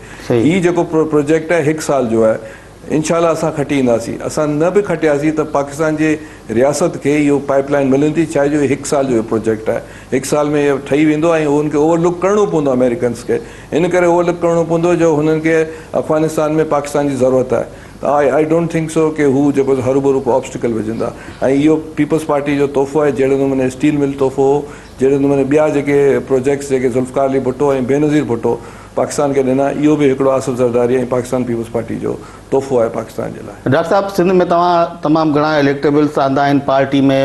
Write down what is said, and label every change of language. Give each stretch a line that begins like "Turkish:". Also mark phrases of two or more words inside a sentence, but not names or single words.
Sindhi: हीउ जेको प्रोजेक्ट आहे 1 साल जो आहे, इंशाल्लाह असां खटी ईंदासीं। असां न बि खटियासीं त पाकिस्तान जे रियासत खे इहो पाइपलाइन मिलंदी, छा जो 1 साल जो प्रोजेक्ट आहे। 1 साल में इहो ठही वेंदो ऐं हुनखे ओवरलुक करिणो पवंदो अमेरिकन्स खे। इन करे ओवरलुक करिणो पवंदो जो हुननि खे अफ़गानिस्तान में पाकिस्तान जी ज़रूरत आहे। त
English: I don't think so
Sindhi: कि हू जेको हरू भरू को ऑब्स्टिकल विझंदा। ऐं इहो पीपल्स पार्टी जो तोहफ़ो आहे। जहिड़े नमूने स्टील मिल तोहफ़ो हो, जहिड़े नमूने ॿिया जेके प्रोजेक्ट्स जेके ज़ुल्फ़िकार अली भुट्टो ऐं बेनज़ीर भुट्टो पाकिस्तान खे ॾिना, इहो बि हिकिड़ो आसिफ़ ज़रदारी ऐं पाकिस्तान पीपल्स पार्टी जो तोहफ़ो आहे पाकिस्तान जे लाइ। डॉक्टर साहब, सिंध में तव्हां तमामु घणा इलेक्टेबल्स आंदा आहिनि पार्टी में।